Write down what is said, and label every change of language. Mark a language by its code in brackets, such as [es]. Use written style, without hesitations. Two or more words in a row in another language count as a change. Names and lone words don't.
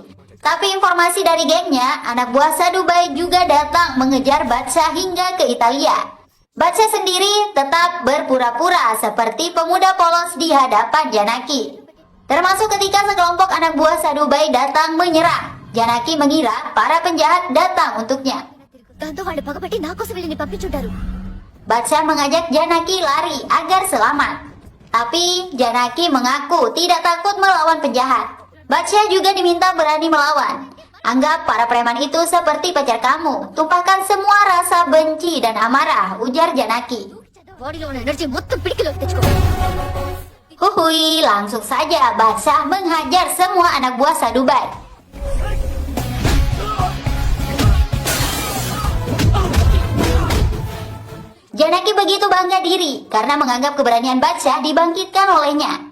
[id] Tapi informasi dari gengnya, anak buah Sadhubai juga datang mengejar Badshah hingga ke Italia. Badshah sendiri tetap berpura-pura seperti pemuda polos di hadapan Janaki. Termasuk ketika sekelompok anak buah Sadhubai datang menyerang. Janaki mengira para penjahat datang untuknya. [te] దాంతో వాళ్ళు పగబట్టి నా కోసం వీళ్ళని పంపించుంటారు. [id] Badshah mengajak Janaki lari agar selamat. Tapi Janaki mengaku tidak takut melawan penjahat. Badshah juga diminta berani melawan. Anggap para preman itu seperti pacar kamu. Tumpahkan semua rasa benci dan amarah, ujar Janaki. [te] బాడీలో ఉన్న ఎనర్జీ మొత్తం పిడికిలోకి తెచ్చుకో. [id] Huhui, langsung saja Badshah menghajar semua anak buah Sadhubai. Janaki begitu bangga diri karena menganggap keberanian Badshah dibangkitkan olehnya.